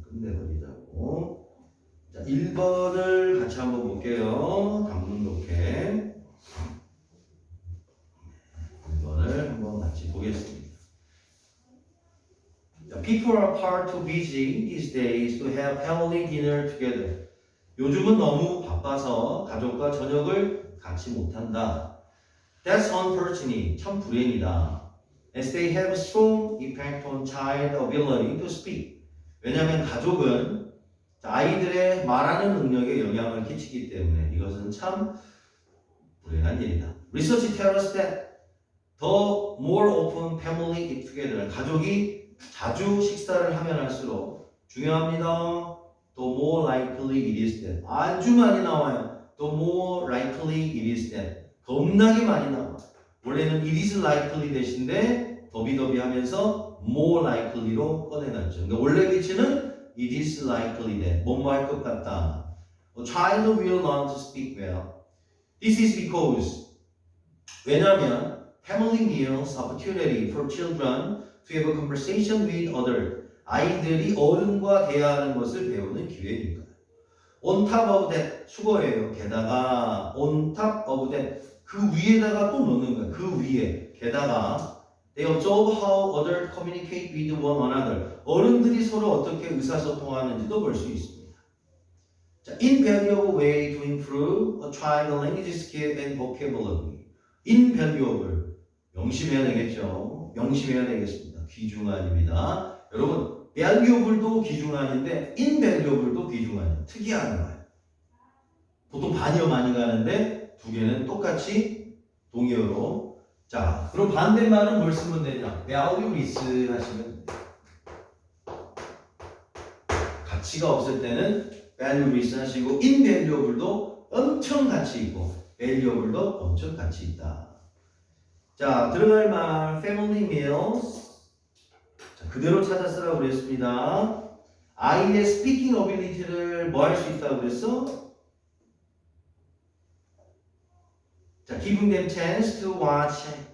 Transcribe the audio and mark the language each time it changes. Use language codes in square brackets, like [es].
[ko] 끝내버리자고. 자, 1번을 같이 한번 볼게요. 단문 놓게. 1번을 한번 같이 보겠습니다. [en] People are far too busy these days to have family dinner together. [ko] 요즘은 너무 바빠서 가족과 저녁을 같이 못한다. [en] That's unfortunate. 참 불행이다. As they have a strong effect on child ability to speak. [ko] 왜냐하면 가족은 아이들의 말하는 능력에 영향을 끼치기 때문에 이것은 참 불행한 일이다. [en] Research tells us that the more often family eat together. [ko] 가족이 자주 식사를 하면 할수록 중요합니다. [en] The more likely it is that. [ko] 아주 많이 나와요. [en] The more likely it is that. [ko] 겁나게 많이 나와. 원래는 it is likely 대신에 더비더비 하면서 more likely로 꺼내놨죠. 그러니까 원래 위치는 it is likely that. 뭐뭐 할 것 같다. [en] A child will learn to speak well. This is because. 왜냐하면 family meals opportunity for children to have a conversation with others. [ko] 아이들이 어른과 대화하는 것을 배우는 기회니까. [en] On top of that, 수거예요. [ko] 게다가 on top of that, 그 위에다가 또 넣는 거야. 그 위에. [en] 게다가 they observe how others communicate with one another. [ko] 어른들이 서로 어떻게 의사소통하는지도 볼 수 있습니다. [en] 자, invaluable way to improve a child's language skill and vocabulary. [ko] invaluable. 명심해야 되겠죠. 명심해야 되겠습니다. 귀중한입니다. 여러분, valuable도 귀중한인데 invaluable도 귀중한. 특이한 거예요. 보통 반이어 많이 가는데 두 개는 똑같이 동의어로. 자, 그럼 반대말은 뭘 쓰면 되냐? valueless 하시면 돼요. 가치가 없을 때는 valueless 하시고 invaluable도 엄청 가치 있고 valuable도 엄청 가치 있다. 자, 들어갈 말 family meals. 자, 그대로 찾아 쓰라고 그랬습니다. 아이의 speaking ability를 뭐 할 수 있다고 그랬어? [en] 자, giving them chance to watch.